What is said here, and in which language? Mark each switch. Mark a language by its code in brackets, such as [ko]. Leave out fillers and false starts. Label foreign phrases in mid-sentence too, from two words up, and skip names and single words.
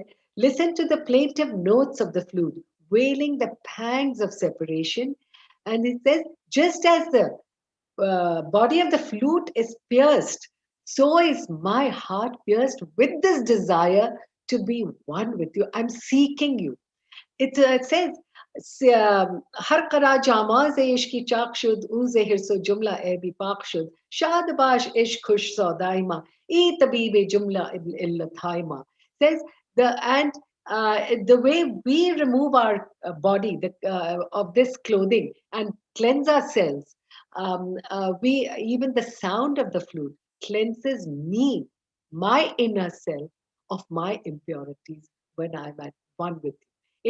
[en] Listen to the plaintive notes of the flute, wailing the pangs of separation. And it says, just as the body of the flute is pierced, so is my heart pierced with this desire to be one with you. I'm seeking you. It says, [fa] هر کرا جامه ز عشقی چاک شد او ز حرص و عیب کلی پاک شد شادباش عشق خوش سودای ما ای طبیب جمله علت‌های ما. [en] Says the way we remove our body of this clothing and cleanse ourselves, we even the sound of the flute cleanses me, my inner self, of my impurities when I'm at one with you.